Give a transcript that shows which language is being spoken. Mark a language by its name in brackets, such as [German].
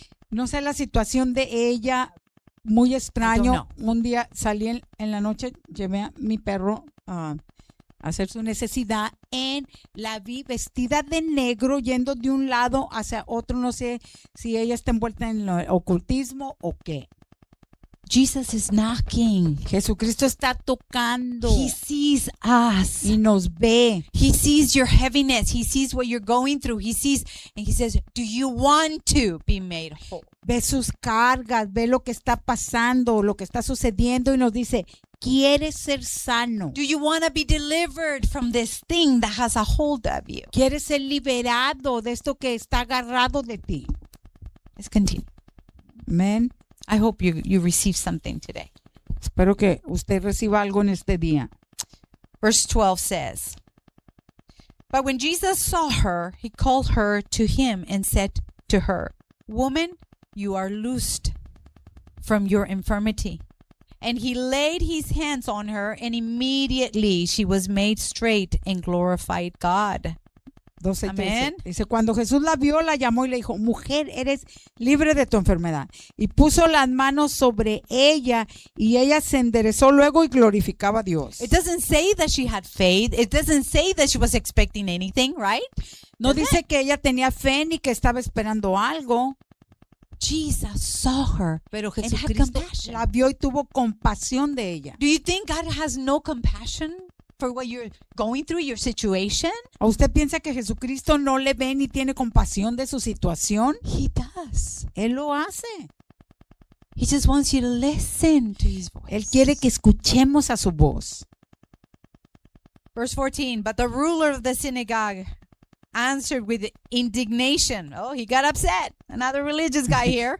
[Spanish] No sé la situación de ella, muy extraño. Un día salí en la noche, llevé a mi perro a hacer su necesidad, y la vi vestida de negro yendo de un lado hacia otro. No sé si ella está envuelta en el ocultismo o qué. [English] Jesus is knocking. [Spanish] Jesucristo está tocando. [English] He sees us. [Spanish] Y nos ve. [English] He sees your heaviness. He sees what you're going through. He sees, and he says, "Do you want to be made whole?" [Spanish] Ve sus cargas, ve lo que está pasando, lo que está sucediendo, y nos dice, "¿Quieres ser sano? [English] Do you want to be delivered from this thing that has a hold of you?" [Spanish] ¿Quieres ser liberado de esto que está agarrado de ti? [English] Let's continue. Amen. I hope you receive something today. [Spanish] Espero que usted reciba algo en este día. [English] Verse 12 says, "But when Jesus saw her, he called her to him and said to her, 'Woman, you are loosed from your infirmity.' And he laid his hands on her, and immediately she was made straight and glorified God." [Spanish] 12, 13. Amén. Dice, "Cuando Jesús la vio, la llamó y le dijo, 'Mujer, eres libre de tu enfermedad.' Y puso las manos sobre ella y ella se enderezó luego y glorificaba a Dios." [English] It doesn't say that she had faith. It doesn't say that she was expecting anything, right? [Spanish] No dice que ella tenía fe ni que estaba esperando algo. [English] Jesus saw her, [Spanish] pero Jesucristo la vio y tuvo compasión de ella. [English] Do you think God has no compassion for what you're going through, your situation? [Spanish] ¿A usted piensa que Jesucristo no le ve ni tiene compasión de su situación? [English] He does. [Spanish] Él lo hace. [English] He just wants you to listen to his voice. [Spanish] Él quiere que escuchemos a su voz. [English] Verse 14, but the ruler of the synagogue answered with indignation. Oh, he got upset. Another religious guy here.